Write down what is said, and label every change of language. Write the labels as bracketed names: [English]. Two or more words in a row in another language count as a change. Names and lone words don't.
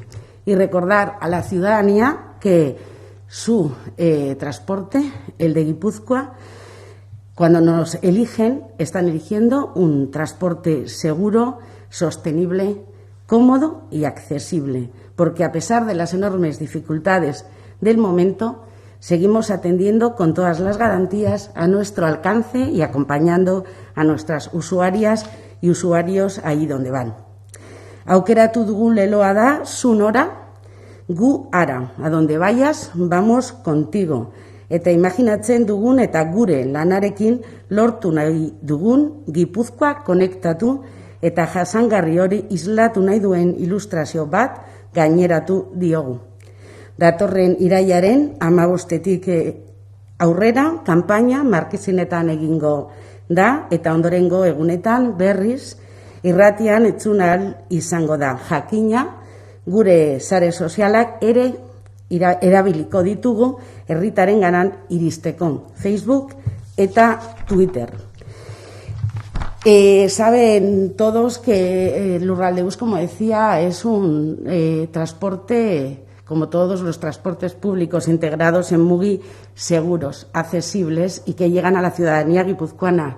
[Spanish] Y recordar a la ciudadanía que su transporte, el de Guipúzcoa, cuando nos eligen, están eligiendo un transporte seguro, sostenible, cómodo y accesible, porque a pesar de las enormes dificultades del momento, seguimos atendiendo con todas las garantías a nuestro alcance y acompañando a nuestras usuarias y usuarios allí donde van. [Basque] Aukeratu dugun leloa da Sunora, gu ara, [Spanish] a donde vayas, vamos contigo. [Basque] Eta imaginatzen dugun eta gure lanarekin lortu nahi dugun Gipuzkoa konektatu eta jasangarri hori islatu nahi duen ilustrazio bat gaineratu diogu. Datorren irailaren 15tik aurrera kanpaina markezinetan egingo da eta ondorengo egunetan berriz irratian entzun ahal izango da. Jakina gure sare sozialak ere erabiliko ditugu herritarenganan iristeko, Facebook eta Twitter. [Spanish] Saben todos que el Lurraldebus, como decía, es un transporte, como todos los transportes públicos integrados en MUGI, seguros, accesibles y que llegan a la ciudadanía guipuzcoana.